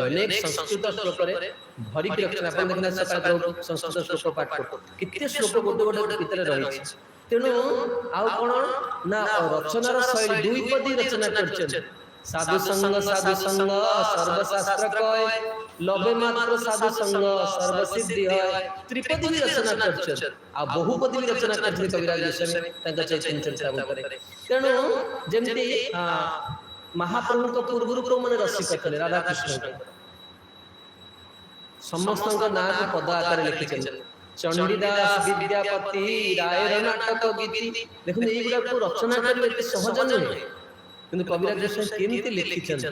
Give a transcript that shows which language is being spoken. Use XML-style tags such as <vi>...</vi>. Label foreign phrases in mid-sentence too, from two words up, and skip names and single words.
<or>ଅନେକ ସଂସ୍କୃତ ଶ୍ଲୋକରେ ଭରିକି ରଖିଛନ୍ତି। ଆପଣ ଦେଖିଲେ ସକାଳେ ସଂସ୍କୃତ ଶ୍ଲୋକ ପାଠ କରୁ, କେତେ ଶ୍ଲୋକ ଗୋଟେ ଗୋଟେ ଭିତରେ ରହିଛି। ତେଣୁ ଆଉ କ'ଣ ନା, ରଚନାର ଶୈଳୀ ଦୁଇପଦୀ ରଚନା କରିଛନ୍ତି।</or> <bn>সাধু সঙ্গ সর্বশাস্ত্র কয়, লবে মাত্র সাধু সঙ্গ সর্বসিদ্ধি হয়।</bn> <or>ত্রিপদী ବି ରଚନା କରିଛନ୍ତି, ଆଉ ବହୁପଦୀ ବି ରଚନା କରିଥିଲେ କବିରାଜ ଗୋସ୍ୱାମୀ ତାଙ୍କ ଚୈତନ୍ୟ ଚରିତାମୃତରେ। ତେଣୁ ଯେମିତି ମହାପ୍ରଭୁଙ୍କ ପୂର୍ବରୁ କୋଉମାନେ ରସିକ ଥିଲେ, ରାଧାକୃଷ୍ଣଙ୍କ ସମସ୍ତଙ୍କ ନାଁକୁ ପଦ ଆକାରରେ ଲେଖିଛନ୍ତି। ଚଣ୍ଡୀଦାସ, ବିଦ୍ୟାପତି, ରାୟର ନାଟକ ଗୀତି, ଦେଖନ୍ତୁ ଏଇଗୁଡାକୁ ରଚନା କରିବା ଏତେ ସହଜ ନୁହେଁ, କିନ୍ତୁ କବିରାଜ ଗୋସ୍ୱାମୀ କେମିତି ଲେଖିଛନ୍ତି।</or>